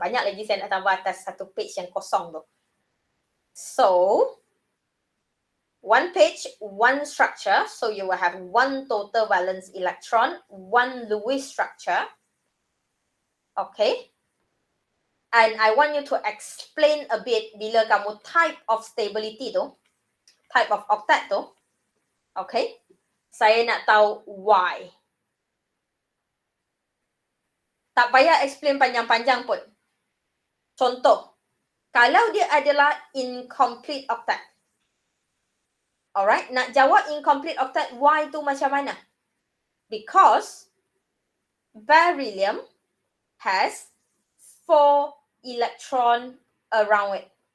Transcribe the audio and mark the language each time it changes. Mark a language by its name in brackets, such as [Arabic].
[Malay] Banyak lagi saya nak tambah atas satu page yang kosong tu. [English] So, one page, one structure. So, you will have one total valence electron, one Lewis structure. Okay. And I want you to explain a bit bila kamu type of stability tu, type of octet tu. Okay. [Malay] Saya nak tahu why. Tak payah explain panjang-panjang pun. Contoh, kalau dia adalah incomplete octet. Alright, nak jawab incomplete octet, why tu macam mana? [English] Because beryllium has 4 electron around it.